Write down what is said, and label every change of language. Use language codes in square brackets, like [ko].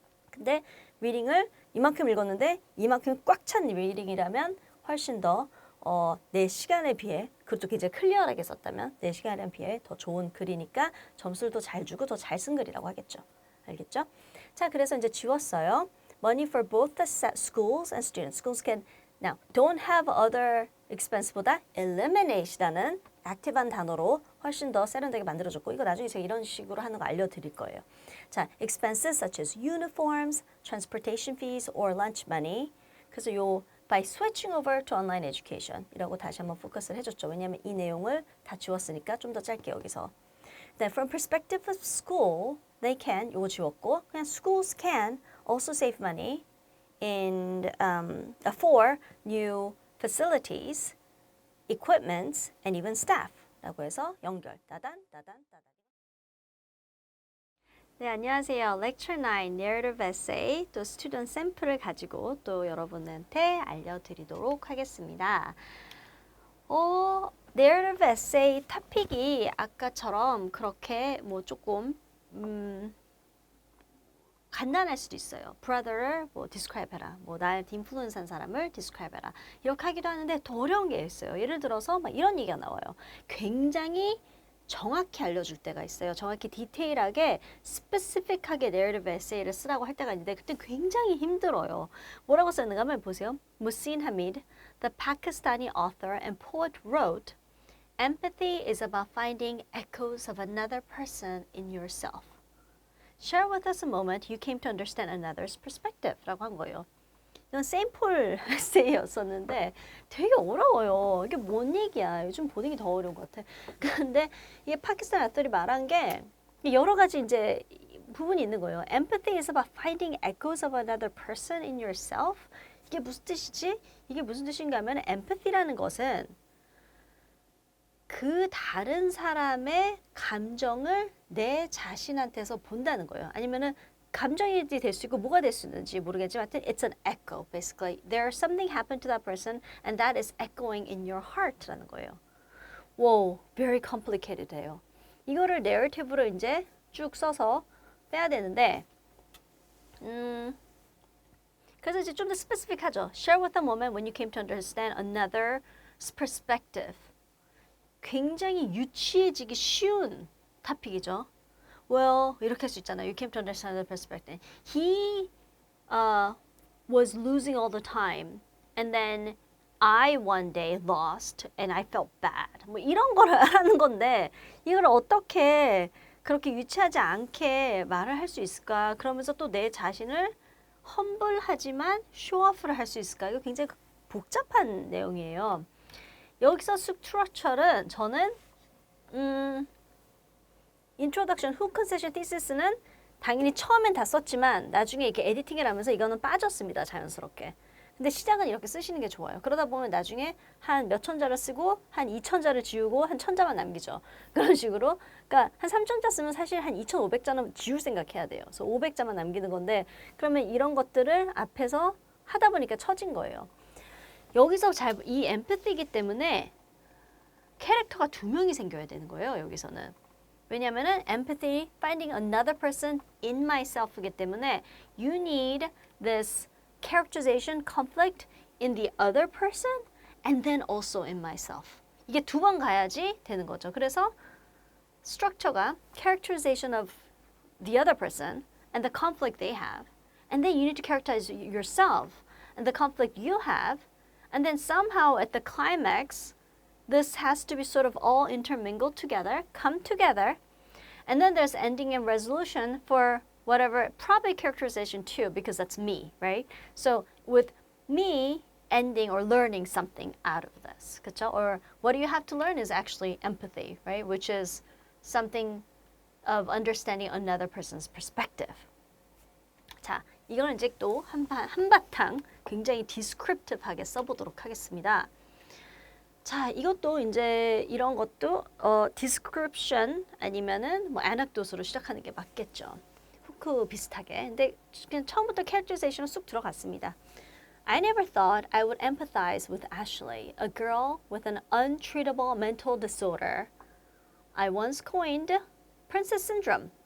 [ko] 근데 리딩을 이만큼 읽었는데 이만큼 꽉 찬 리딩이라면 훨씬 더 내 시간에 비해 그것도 굉장히 클리어하게 썼다면 내 시간에 비해 더 좋은 글이니까 점수를 더 잘 주고 더 잘 쓴 글이라고 하겠죠. 알겠죠? 자, 그래서 이제 지웠어요. [en] Money for both the schools and students. Schools can now don't have other expense [ko] 보다 eliminate라는 액티브한 단어로 훨씬 더 세련되게 만들어줬고 이거 나중에 제가 이런 식으로 하는 거 알려드릴 거예요. [en] 자, expenses such as uniforms, transportation fees, or lunch money. [ko] 그래서 요 [en] by switching over to online education [ko] 이라고 다시 한번 포커스를 해줬죠. 왜냐하면 이 내용을 다 지웠으니까 좀 더 짧게 여기서. [en] Then from perspective of school, they can [ko] 요거 지웠고 그냥 [en] schools can also save money in for new facilities, equipments, and even staff [ko] 라고 해서 연결, 따단. 네, 안녕하세요. Lecture 9 Narrative Essay 또 스튜던트 샘플을 가지고 또 여러분한테 알려드리도록 하겠습니다. Narrative Essay 토픽이 아까처럼 그렇게 뭐 조금 간단할 수도 있어요. brother를 뭐 describe 해라. 뭐 나한테 인플루언스한 사람을 describe 해라. 이렇게 하기도 하는데 더 어려운 게 있어요. 예를 들어서 막 이런 얘기가 나와요. 굉장히 정확히 알려줄 때가 있어요. 정확히 디테일하게 스페시픽하게 narrative essay를 쓰라고 할 때가 있는데 그때 굉장히 힘들어요. 뭐라고 썼는가 하면 보세요. [en] Muhsin Hamid, the Pakistani author and poet wrote, Empathy is about finding echoes of another person in yourself. Share with us a moment you came to understand another's perspective [ko] 라고 한 거예요. 이건 세인폴 에세이였었는데 되게 어려워요. 이게 뭔 얘기야. 요즘 보는 게 더 어려운 것 같아. 근데 이게 파키스탄 아들이 말한 게 여러 가지 이제 부분이 있는 거예요. Empathy is about finding echoes of another person in yourself. 이게 무슨 뜻이지? 이게 무슨 뜻인가 하면 empathy라는 것은 그 다른 사람의 감정을 내 자신한테서 본다는 거예요. 아니면은 감정이 될 수 있고 뭐가 될 수 있는지 모르겠지만 [en] it's an echo basically. There's something happened to that person and that is echoing in your heart [ko] 라는 거예요. [en] Wow, very complicated 해요. [ko] 이거를 narrative로 이제 쭉 써서 빼야 되는데 그래서 이제 좀 더 스페시픽하죠. [en] Share with a moment when you came to understand another's perspective. [ko] 굉장히 유치해지기 쉬운 토픽이죠. Well, 이렇게 할 수 있잖아요. [en] You came to understand the perspective. He was losing all the time, and then I one day lost, and I felt bad. [ko] 뭐 이런 거를 하는 건데 이걸 어떻게 그렇게 유치하지 않게 말을 할 수 있을까? 그러면서 또 내 자신을 험블하지만 쇼오프를 할 수 있을까? 이거 굉장히 복잡한 내용이에요. 여기서 스트럭처는 저는 Introduction, Hook Concession Thesis는 당연히 처음엔 다 썼지만 나중에 이렇게 에디팅을 하면서 이거는 빠졌습니다. 자연스럽게. 근데 시작은 이렇게 쓰시는 게 좋아요. 그러다 보면 나중에 한 몇 천자를 쓰고 한 2천자를 지우고 한 천자만 남기죠. 그런 식으로. 그러니까 한 3천자 쓰면 사실 한 2,500자는 지울 생각해야 돼요. 그래서 500자만 남기는 건데 그러면 이런 것들을 앞에서 하다 보니까 처진 거예요. 여기서 이 empathy이기 때문에 캐릭터가 두 명이 생겨야 되는 거예요. 여기서는. 왜냐면은 [en] empathy, finding another person in myself [ko] 이기 때문에 [en] you need this characterization, conflict in the other person and then also in myself. [ko] 이게 두 번 가야지 되는 거죠. [en] 그래서 structure가 characterization of the other person and the conflict they have. And then you need to characterize yourself and the conflict you have. And then somehow at the climax, this has to be sort of all intermingled together, come together. And then there's ending and resolution for whatever, probably characterization too, because that's me, right? So with me ending or learning something out of this, [ko] 그쵸? [en] Or what do you have to learn is actually empathy, right? Which is something of understanding another person's perspective. [ko] 자, 이거는 이제 또 한바탕 굉장히 descriptive하게 써보도록 하겠습니다. 자, 이것도 이제 이런 것도 description 아니면은 뭐 anecdote로 시작하는 게 맞겠죠. 후크 비슷하게. 근데 그냥 처음부터 characterization은 쑥 들어갔습니다. [en] I never thought I would empathize with Ashley, a girl with an untreatable mental disorder. I once coined princess syndrome.